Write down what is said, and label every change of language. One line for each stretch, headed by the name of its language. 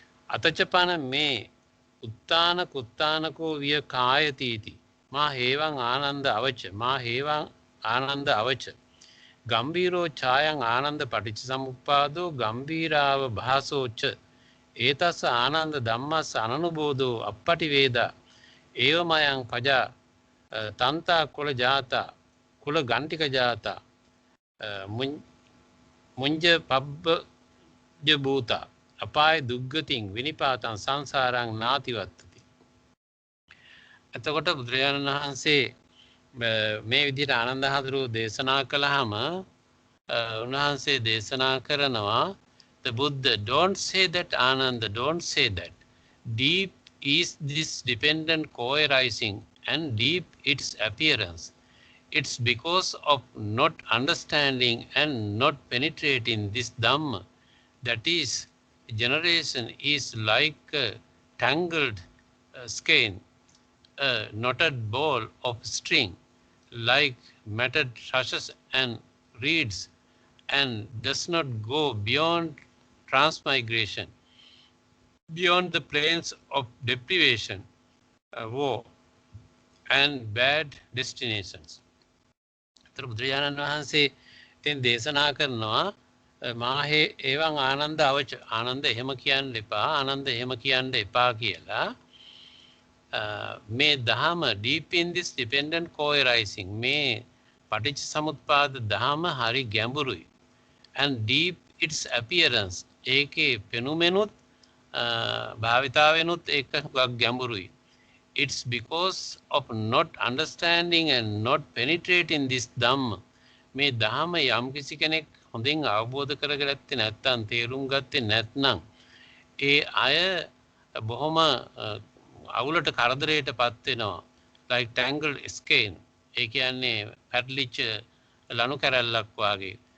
Pali: අතචපන මේ උත්තාන කුත්තානකෝ විය කායතීති මා හේවං ආනන්ද අවච මා හේවං ආනන්ද අවච ගම්බීරෝ ඡායං ආනන්ද පටිච්ච සමුප්පාදෝ ගම්බීරාව භාසෝ ච ඒතස්ස ආනන්ද ධම්මස්ස අනනුබෝධෝ අප්පටි වේදා ඒවමයන් පජා තන්තා කුල ජාතා කුල ගණ්ටික ජාතා මුංජ පබ්බජ භූතා අපාය දුග්ගතින් විනිපාතං සංසාරං නාතිවත්තති.
Sinhala: එතකොට බුදුරජාණන් වහන්සේ මේ විදිහට ආනන්ද හාමුදුරුවෝ දේශනා කළාම උන්වහන්සේ දේශනා කරනවා
English: the Buddha don't say that Ananda don't say that deep is this dependent co-arising and deep its appearance. It's because of not understanding and not penetrating this Dhamma that is generation is like a tangled skein, a knotted ball of string, like matted rushes and reeds, and does not go beyond transmigration, beyond the plains of deprivation, woe, and bad destinations.
Sinhala: බුදුරජාණන් වහන්සේ ඉතින් දේශනා කරනවා
Pali: මාහේ එවං ආනන්ද අවච
Sinhala: ආනන්ද එහෙම කියන්න එපා ආනන්ද එහෙම කියන්න එපා කියලා. මේ දහම
English: deep in this dependent co-arising
Sinhala: මේ පටිච්ච සමුප්පාද දහම හරි ගැඹුරුයි
English: and deep its appearance
Sinhala: ඒකේ පෙනුමෙනුත් භාවිතාවෙනුත් ඒක ගැඹුරුයි.
English: It's because of not understanding and not penetrating this Dhamma.
Sinhala: මේ දහම යම් කිසි කෙනෙක් හොඳින් අවබෝධ කරගත්තේ නැත්නම් තේරුම් ගත්තේ නැත්නම් ඒ අය බොහොම අවුලට කරදරයටපත් වෙනවා.
English: like tangled skein.
Sinhala: ඒ කියන්නේ පැටලිච්ච ලණු කැරැල්ලක් වාගේ.